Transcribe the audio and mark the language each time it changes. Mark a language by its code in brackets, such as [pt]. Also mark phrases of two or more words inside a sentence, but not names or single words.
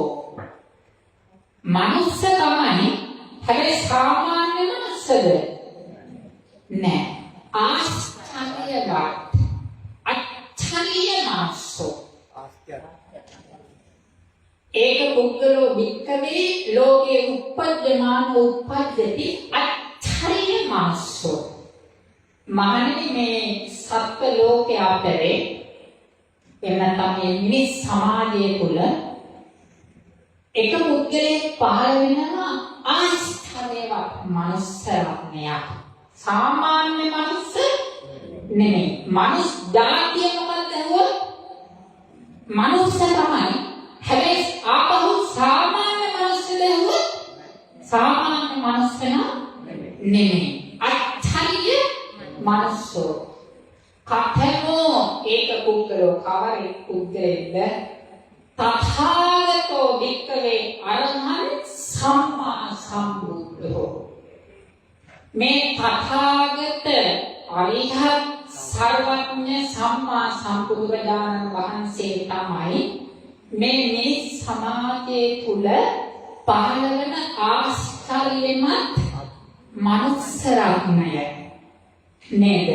[si] මනුස්ස තමයි. හැබැයි සාමාන්‍ය මනුස්සද? නෑ. ආශ්චර්යවත්. [pi] අච්ඡරිය මනුස්සෝ. ඒක පුද්ගලෝ වික්කවේ ලෝකේ උපද්දමාන උපද්දති අච්ඡරිය මනුස්සෝ. [si] මහණෙනි මේ සත්ත්ව ලෝකයේ අතරේ එන්නතම මේ මිනිස් සමාජය තුළ එක පුද්ගලයෙක් පහළ වෙනවා ආශ්චර්යවත් මනුස්සයෙක්. සාමාන්‍ය මනුස්ස නෙමෙයි. මනුස්ස ජාතිය මොකක්ද හුවොත් මනුස්ස තමයි. හැබැයි ආපහු සාමාන්‍ය මනුස්සද හුවොත් සාමාන්‍ය මනුස්ස නෙමෙයි. [pi] අච්ඡරිය මනුස්සෝ. කතමෝ ඒක පුද්ගලෝ [si] කවරෙක් පුද්ගලෙක්ද? [pi] තථාගතෝ වික්කවේ අරහං සම්මා සම්බුද්ධෝ. [si] මේ තථාගත අරිහත් සර්වඥ සම්මා සම්බුදුරජාණන් වහන්සේ තමයි මේ මිනිස් සමාජයේ තුල පහළ වෙන ආශ්චර්යමත් මනුස්ස රත්නය නේද?